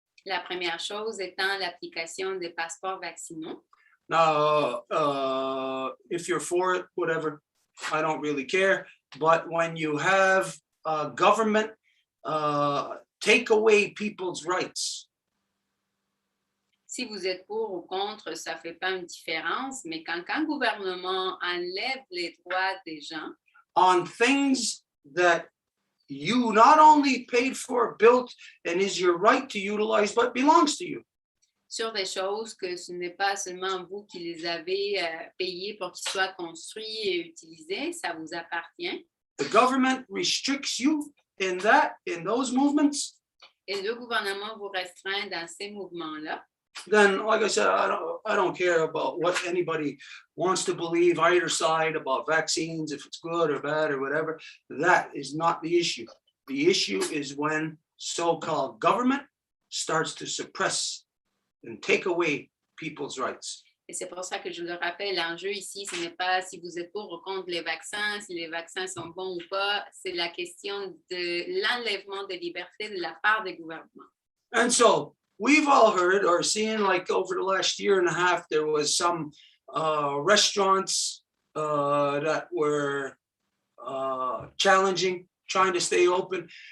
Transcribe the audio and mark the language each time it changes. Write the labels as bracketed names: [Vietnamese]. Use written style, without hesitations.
[French] La première chose étant l'application des passeports vaccinaux. [English] Now, if you're for it, whatever, I don't really care. But when you have government take away people's rights. [French] Si vous êtes pour ou contre, ça ne fait pas une différence, mais quand un gouvernement enlève les droits des gens, [English] on things that you not only paid for, built, and is your right to utilize, but belongs to you. [French] Sur des choses que ce n'est pas seulement vous qui les avez payées pour qu'ils soient construits et utilisés, ça vous appartient. [English] The government restricts you in those movements. [French] Et le gouvernement vous restreint dans ces mouvements-là. [English] Then, like I said, I don't care about what anybody wants to believe, either side, about vaccines, if it's good or bad or whatever. That is not the issue. The issue is when so-called government starts to suppress and take away people's rights. [French] Et c'est pour ça que je le rappelle, l'enjeu ici, ce n'est pas si vous êtes pour ou contre les vaccins, si les vaccins sont bons ou pas, c'est la question de l'enlèvement de liberté de la part des gouvernements. [English] And so, we've all heard or seen, like over the last year and a half, there was some restaurants that were challenging, trying to stay open.